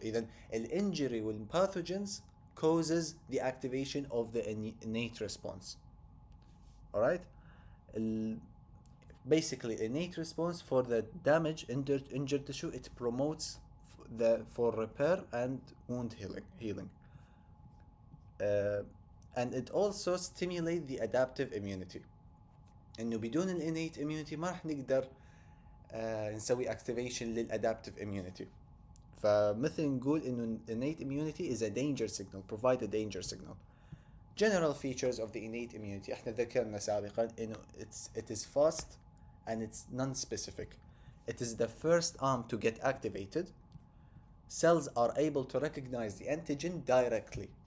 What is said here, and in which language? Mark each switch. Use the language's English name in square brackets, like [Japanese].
[Arabic] إذا الانجري [English] والpathogens causes the activation of the innate response. Alright? Basically, innate response for the damage injured tissue, it promotes for repair and wound healing. And it also stimulates the adaptive immunity. [Arabic] إنه بدون innate immunity ما راح نقدر نسوي activation للadaptive immunity. فمثل نقول إنه [English] innate immunity is a danger signal, provide a danger signal. General features of the innate immunity [Arabic] احنا ذكرنا سابقا إنه [English] it is fast and it's non-specific. It is the first arm to get activated. Cells are able to recognize the antigen directly.